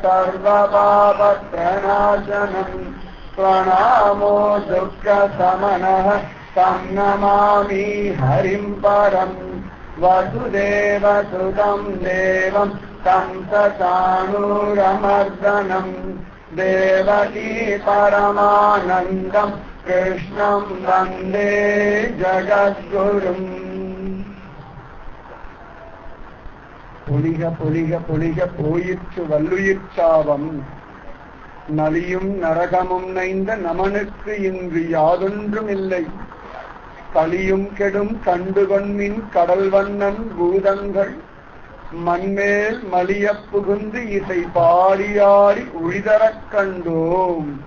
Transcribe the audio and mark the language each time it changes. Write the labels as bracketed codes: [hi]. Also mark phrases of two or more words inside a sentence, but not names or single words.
[sa] सर्वपापप्रणाशनम् प्रणामो दुःखशमनः तं नमामि हरिं परम् वसुदेवसुतं देवं तं सचाणूरमर्दनम् देवकी परमानन्दं कृष्णं वन्दे जगद्गुरुम् [ta] பொலிக பொலிக பொலிக போயிற்று வல்லுயிர்ச்சாவம் நலியும் நரகமும் நைந்த நமனுக்கு இன்று யாதொன்றும் இல்லை கலியும் கெடும் கண்டுகொன்மின் கடல் வண்ணன் பூதங்கள் மண்மேல் மலிய புகுந்து இசை பாடியாடி உழிதரக் கண்டோம்.